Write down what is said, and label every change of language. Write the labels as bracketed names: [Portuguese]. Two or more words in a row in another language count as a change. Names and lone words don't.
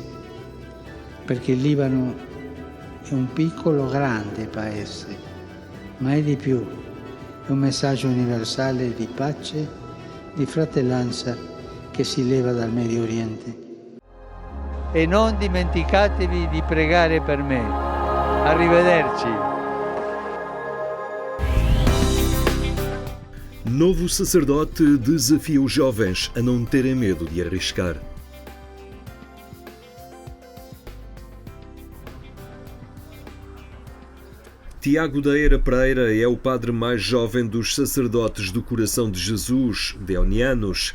[Italian] Perché il Libano è un piccolo grande paese, ma è di più, è un messaggio universale di pace, di fratellanza che si leva dal Medio Oriente. E non dimenticatevi di pregare per me. Arrivederci. [Portuguese] Novo sacerdote desafia os jovens a não terem medo de arriscar. Tiago da Eira Pereira é o padre mais jovem dos sacerdotes do Coração de Jesus, deonianos.